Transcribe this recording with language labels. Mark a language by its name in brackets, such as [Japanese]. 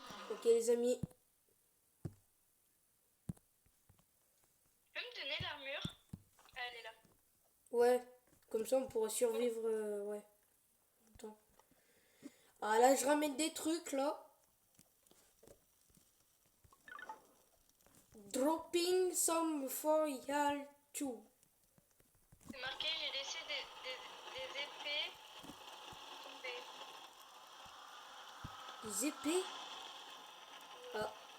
[French] Ok, les amis. Tu peux me donner l'armure? Ah, elle est là. Ouais, comme ça on pourra survivre. Ouais. Attends. Ah là, je ramène des trucs là. [English] Dropping some for y'all too. [French] C'est marqué, j'ai laissé des épées tomber. Des épées. Ah.